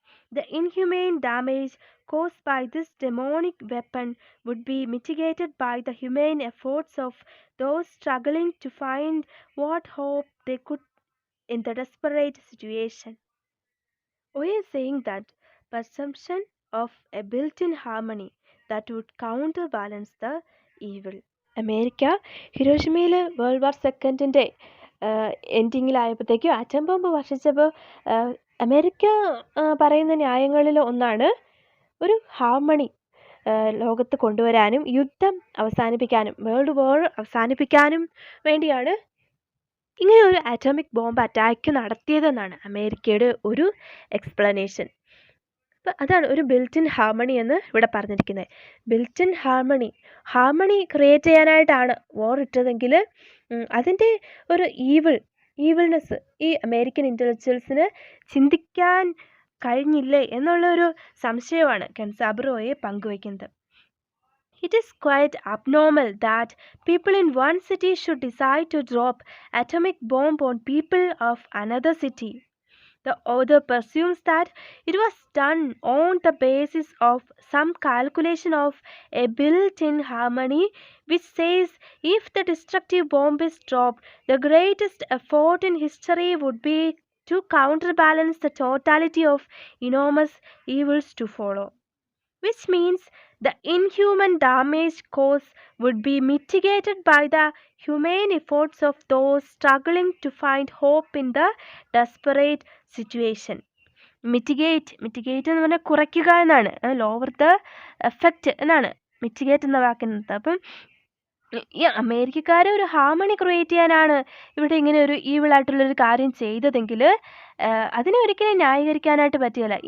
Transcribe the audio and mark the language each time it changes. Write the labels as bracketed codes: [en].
[en] The inhumane damage caused by this demonic weapon would be mitigated by the humane efforts of those struggling to find what hope they could in the desperate situation. We are saying that perception of a built-in harmony that would counterbalance the evil. [ml] America ഹിരോഷിമയിൽ world war സെക്കൻഡിൻ്റെ എൻഡിങ്ങിലായപ്പോഴത്തേക്കും atom bomb വർഷിച്ചപ്പോൾ America പറയുന്ന ന്യായങ്ങളിൽ ഒന്നാണ് ഒരു harmony, ലോകത്ത് കൊണ്ടുവരാനും യുദ്ധം അവസാനിപ്പിക്കാനും world war അവസാനിപ്പിക്കാനും വേണ്ടിയാണ് ഇങ്ങനെ ഒരു atomic bomb attack നടത്തിയതെന്നാണ് അമേരിക്കയുടെ ഒരു എക്സ്പ്ലനേഷൻ. അപ്പം അതാണ് ഒരു ബിൽറ്റ് ഇൻ ഹാർമണി എന്ന് ഇവിടെ പറഞ്ഞിരിക്കുന്നത്. ബിൽറ്റ് ഇൻ ഹാർമണി ക്രിയേറ്റ് ചെയ്യാനായിട്ടാണ് വാർ ഇട്ടതെങ്കിൽ അതിൻ്റെ ഒരു ഈവിൾനെസ് ഈ അമേരിക്കൻ ഇൻ്റലക്ച്വൽസിന് ചിന്തിക്കാൻ കഴിഞ്ഞില്ലേ എന്നുള്ള ഒരു സംശയമാണ് കെൻസാബ്രോയെ പങ്കുവയ്ക്കുന്നത്. [en] It is quite abnormal that people in one city should decide to drop atomic bomb on people of another city. The author presumes that it was done on the basis of some calculation of a built-in harmony which says if the destructive bomb is dropped, the greatest effort in history would be to counterbalance the totality of enormous evils to follow. Which means the inhuman damage caused would be mitigated by the humane efforts of those struggling to find hope in the desperate situation. [ml] Mitigate എന്ന് പറഞ്ഞാൽ കുറയ്ക്കുക എന്നാണ്, [en] lower the effect [ml] എന്നാണ് mitigate എന്ന വാക്കിനകത്ത്. അപ്പം ഈ അമേരിക്കക്കാർ ഒരു ഹാർമണി ക്രിയേറ്റ് ചെയ്യാനാണ് ഇവിടെ ഇങ്ങനെ ഒരു ഈവിളായിട്ടുള്ളൊരു കാര്യം ചെയ്തതെങ്കിൽ അതിനെ ഒരിക്കലും ന്യായീകരിക്കാനായിട്ട് പറ്റുകയില്ല.